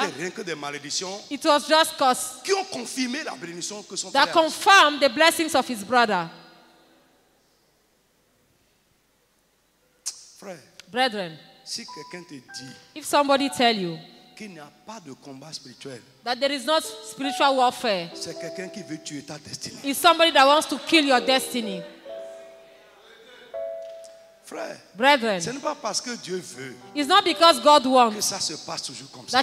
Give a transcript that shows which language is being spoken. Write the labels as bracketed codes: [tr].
[fr] n'était rien que des malédictions [en] it was just curse [fr] qui ont confirmé la bénédiction que son [en] that [fr] frère a reçue. [en] confirmed the blessings of his brother. [fr] Frère, [en] Brethren, [fr] si quelqu'un te dit [en] if somebody tell you [fr] qu'il n'y a pas de combat spirituel, [en] that there is not spiritual warfare, [fr] c'est quelqu'un qui veut tuer ta destinée. [en] it's somebody that wants to kill your destiny. [fr] Frère, [en] Brethren, [fr] ce n'est pas parce que Dieu veut [en] it's not because God [fr] que [en] wants [fr] ça se passe toujours comme ça.